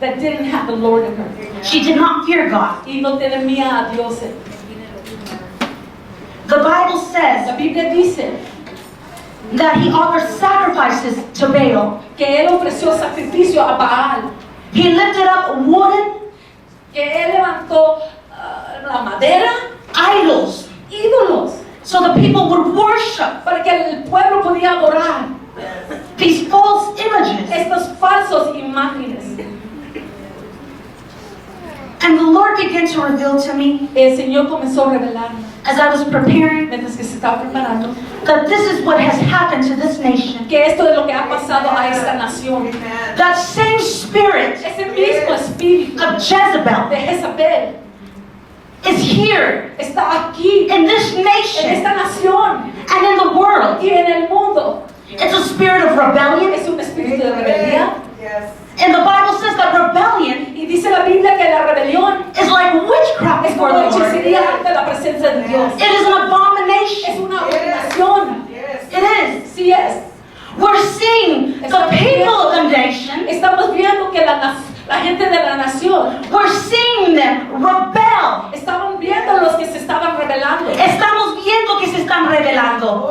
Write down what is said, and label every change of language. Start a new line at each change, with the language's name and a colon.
English: that didn't have the Lord in her. She did not fear God.
Spanish: Y no temía a Dios.
English: The Bible says
Spanish: La Biblia dice
English: that he offered sacrifices to Baal.
Spanish: que él ofreció sacrificio a Baal.
English: He lifted up wooden
Spanish: Que él levantó la madera,
English: idols
Spanish: ídolos,
English: so the people would worship
Spanish: para que el pueblo podía adorar
English: these false images.
Spanish: estos falsos imágenes.
English: And the Lord began to reveal to me
Spanish: El Señor comenzó a revelarme
English: as I was preparing
Spanish: mientras que se estaba preparando
English: that this is what has happened to this nation.
Spanish: que esto es lo que ha pasado a esta nación.
English: That same spirit
Spanish: Ese mismo espíritu
English: of Jezebel
Spanish: de Jezabel
English: is here
Spanish: está aquí
English: in this
Spanish: en
English: nation
Spanish: esta nación
English: and in the world.
Spanish: y en el mundo.
English: It's a spirit of rebellion.
Spanish: Es un espíritu de rebeldía.
English: And the Bible says that rebellion
Spanish: Y dice la Biblia que la rebelión
English: is like witchcraft
Spanish: es
English: before
Spanish: como
English: the Lord.
Spanish: hechicería ante la presencia de Dios.
English: It is an abomination.
Spanish: una abominación.
English: It is.
Spanish: Sí es.
English: We're seeing the people of the nation,
Spanish: Estamos viendo que la gente de la nación,
English: we're seeing them rebel.
Spanish: estaban viendo los que se estaban rebelando. Estamos viendo que se están rebelando.